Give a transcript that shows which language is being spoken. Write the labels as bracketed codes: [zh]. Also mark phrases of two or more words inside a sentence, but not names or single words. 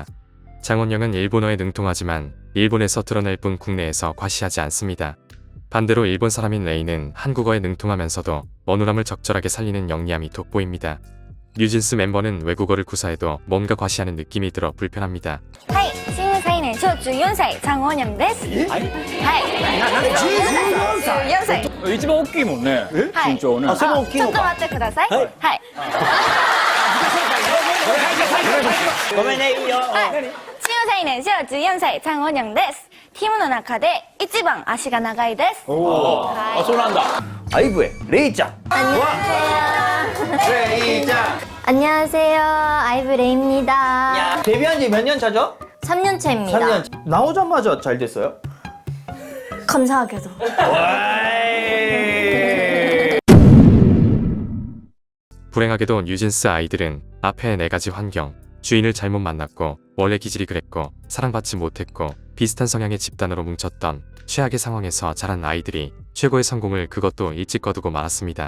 [ko] 장원영은 일본어에 능통하지만 일본에서 드러낼 뿐 국내에서 과시하지 않습니다. 반대로 일본 사람인 레이는 한국어에 능통하면서도 어눌함을 적절하게 살리는 영리함이 돋보입니다. 뉴진스 멤버는 외국어를 구사해도 뭔가 과시하는 느낌이 들어 불편합니다. [ja] はい、新入社員年少14歳、チャン・オニャムです。はい。14歳。一番大きいもんね、はい身長ね。あちょっと待ってください。はい。ごめんね、いいよ。はい。新入社員年少14歳、チャン・オニャムです。チームの中で一番足が長いです。あ、そうなんだ。 [ko] 아이브의 레이짱. 안녕하세요. 아이브 레이입니다. 데뷔한 지 몇 년 차죠? 3년 차입니다. 3년 차. 나오자마자 잘 됐어요? 감사하게도. 불행하게도 뉴진스 아이들은 앞에 4가지 환경, 주인을 잘못 만났고 원래 기질이 그랬고 사랑받지 못했고 비슷한 성향의 집단으로 뭉쳤던 최악의 상황에서 자란 아이들이 최고의 성공을 그것도 일찍 거두고 말았습니다.